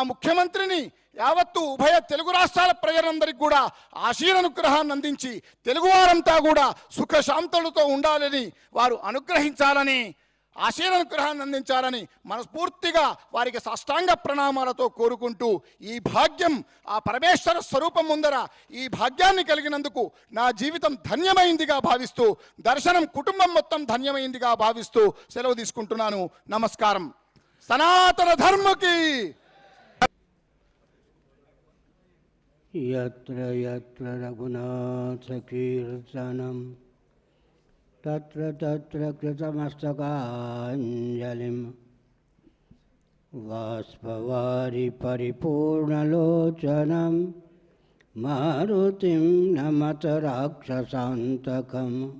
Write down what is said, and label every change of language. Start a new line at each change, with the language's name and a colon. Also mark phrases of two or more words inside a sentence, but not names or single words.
Telugu: ముఖ్యమంత్రిని, యావత్తు ఉభయ తెలుగు రాష్ట్రాల ప్రజలందరికీ కూడా ఆశీర్వానుగ్రహాన్ని అందించి తెలుగువారంతా కూడా సుఖశాంతులతో ఉండాలని, వారు అనుగ్రహించాలని ఆశీర్వాదాన్ని అందించాలని మనస్ఫూర్తిగా వారికి సాష్టాంగ ప్రణామాలతో కోరుకుంటూ, ఈ భాగ్యం ఆ పరమేశ్వర స్వరూపం ముందర ఈ భాగ్యాన్ని కలిగినందుకు నా జీవితం ధన్యమైందిగా భావిస్తూ, దర్శనం కుటుంబం మొత్తం ధన్యమైందిగా భావిస్తూ సెలవు తీసుకుంటున్నాను. నమస్కారం. సనాతన ధర్మకి.
Sanskrit: यत्र यत्र रघुनाथकीर्तनं तत्र तत्र कृतमस्तकाञ्जलिं बाष्पवारि परिपूर्णलोचनं मारुतिं नमत राक्षसान्तकं